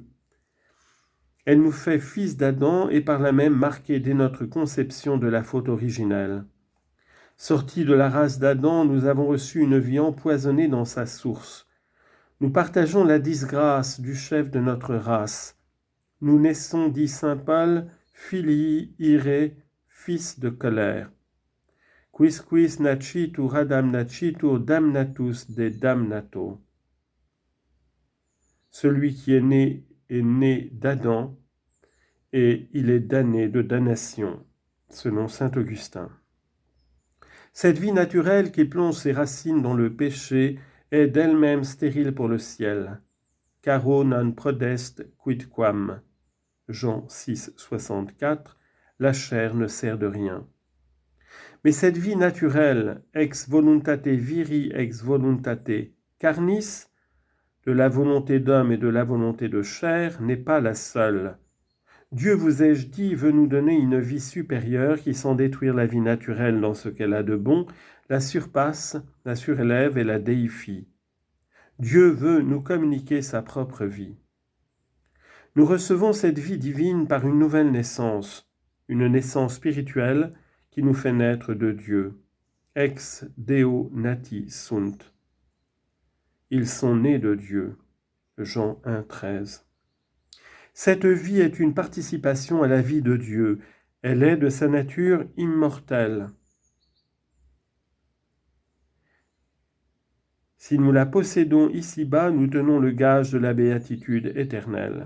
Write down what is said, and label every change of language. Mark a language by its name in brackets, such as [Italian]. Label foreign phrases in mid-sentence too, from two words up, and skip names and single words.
[French] Elle nous fait fils d'Adam et par là même marqués dès notre conception de la faute originelle. Sortis de la race d'Adam, nous avons reçu une vie empoisonnée dans sa source. Nous partageons la disgrâce du chef de notre race. nous naissons, dit saint Paul, [Latin] filii irae, [French] fils de colère. [Latin] Quisquis nascitur adam nascitur damnatus de damnato. [French] Celui qui est né d'Adam, et il est damné de damnation, selon saint Augustin. Cette vie naturelle qui plonge ses racines dans le péché est d'elle-même stérile pour le ciel. [Latin] Caro non prodest quidquam. [French] Jean 6, 64, la chair ne sert de rien. Mais cette vie naturelle, [Latin] ex voluntate viri ex voluntate carnis, [French] de la volonté d'homme et de la volonté de chair, n'est pas la seule. Dieu, vous ai-je dit, veut nous donner une vie supérieure qui, sans détruire la vie naturelle dans ce qu'elle a de bon, la surpasse, la surélève et la déifie. Dieu veut nous communiquer sa propre vie. Nous recevons cette vie divine par une nouvelle naissance, une naissance spirituelle qui nous fait naître de Dieu. [Latin] Ex Deo nati sunt. [French] Ils sont nés de Dieu. Jean 1, 13. Cette vie est une participation à la vie de Dieu. Elle est de sa nature immortelle. Si nous la possédons ici-bas, nous tenons le gage de la béatitude éternelle.